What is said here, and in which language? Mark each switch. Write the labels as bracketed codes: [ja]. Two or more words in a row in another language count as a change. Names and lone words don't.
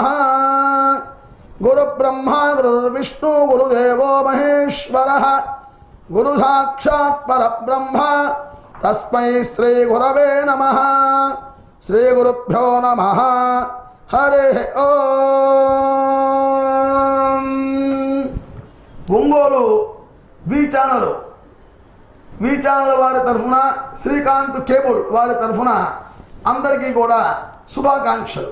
[sa] गुरुब्रह्मा गुरुर्विष्णु गुरुदेवो महेश्वरः गुरुसाक्षात् परब्रह्म तस्मै श्रीगुरवे नमः। श्रीगुरुभ्यो नमः। हरिः ओम। [te] ఒంగోలు వి ఛానల్ వారి తరఫున శ్రీకాంత్ కేబుల్ వారి తరఫున అందరికీ కూడా శుభాకాంక్షలు।